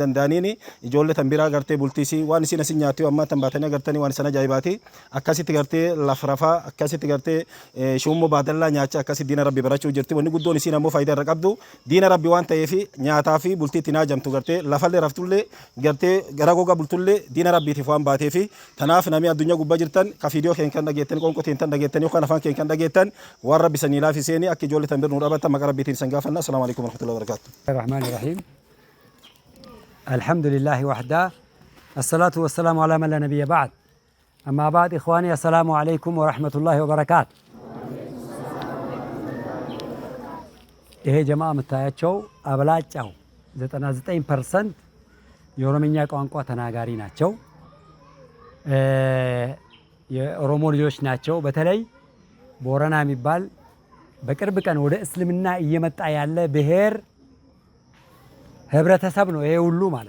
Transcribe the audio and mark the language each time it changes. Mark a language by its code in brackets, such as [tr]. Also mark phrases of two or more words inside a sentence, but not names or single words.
[om] danda'aniini ijoollee tan biraa gartee bultiisi waan isin asin nyaatee amma tan baatanii gartanii waan sana ajaa'ibaati akkasitti gartee lafrafaa akkasitti gartee shummoo baadallaa nyaacha akkasitti diina rabbi barachuu jirti wanni guddoon isin ammoo faayidaa irra qabdu diina rabbi waan ta'eef nyaataa fi bultiitti naajamtu gartee lafallee raftullee gartee gara goga bultullee diina rabbiitiif waan baateef tanaaf nami addunyaa gubbaa jirtan ka fiidiyoo keenya kan dhageettan qonqoteen tan dhageettan yookaan afaan keenya kan dhageettan waan rabbi sanii laafiseeni akka ijoollee tan bir nu dhaabatan maqaa rabbiitiin san gaafanna. [ar] السلام عليكم ورحمة الله وبركاته. الرحمن الرحيم. الحمد لله وحده. الصلاة والسلام على من لا نبي بعد. أما بعد إخواني السلام عليكم ورحمة الله وبركاته. [am] ይሄ ጀማ የምታያቸው አብላጫው 99% የኦሮምኛ ቋንቋ ተናጋሪ ናቸው። የኦሮሞ ልጆች ናቸው። በተለይ ቦረና የሚባል በቅርብ ቀን ወደ እስልምና እየመጣ ያለ ብሔር ህብረተሰብ ነው ይሄ ሁሉ ማለት